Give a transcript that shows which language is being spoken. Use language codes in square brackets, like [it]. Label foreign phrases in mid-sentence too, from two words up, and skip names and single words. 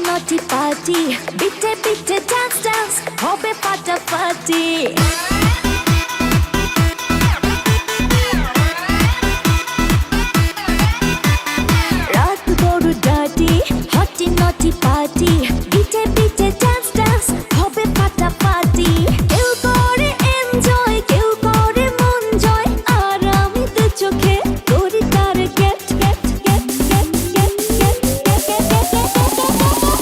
[en] naughty party, [de] bitte bitte [en] dance dance, [bn] hobe ফাটাফাটি। রাত বড় [en] dirty, hotty naughty party, [de] bitte bitte [en] dance dance, [bn] hobe ফাটাফাটি। কেউ করে enjoy, কেউ করে মন জয়, আর আমি তো চোখে করি তার [en] get get get get get get get get get।